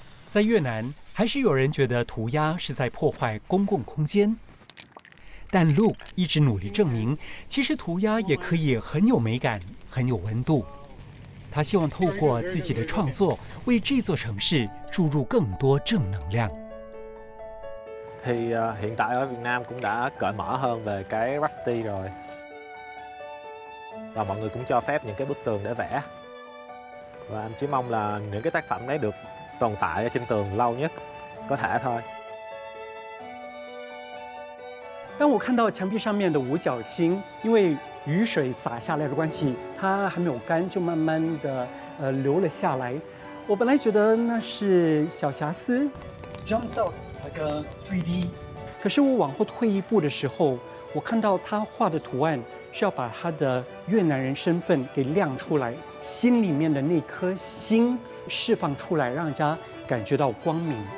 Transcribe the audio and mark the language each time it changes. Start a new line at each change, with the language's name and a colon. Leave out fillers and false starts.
Chinese: 在越南，还是有人觉得涂鸦是在破坏公共空间，但 Luke 一直努力证明，其实涂鸦也可以很有美感、很有温度。他希望透过自己的創作，為這座城市注入更多正能量。
Vietnamese: Thì hiện tại ở Việt Nam cũng đã cởi mở hơn về cái graffiti rồi. Và mọi người cũng cho phép những cái bức tường để vẽ. Và anh chỉ mong là những cái tác phẩm đấy được tồn tại ở trên tường lâu nhất có thể thôi.
Chinese: 当我看到墙壁上面的五角星，因为雨水洒下来的关系，它还没有干，就慢慢的流了下来。我本来觉得那是小瑕疵 ，
English: jumps out like a 3D。
Chinese: 可是我往后退一步的时候，我看到他画的图案是要把他的越南人身份给亮出来，心里面的那颗星释放出来，让人家感觉到光明。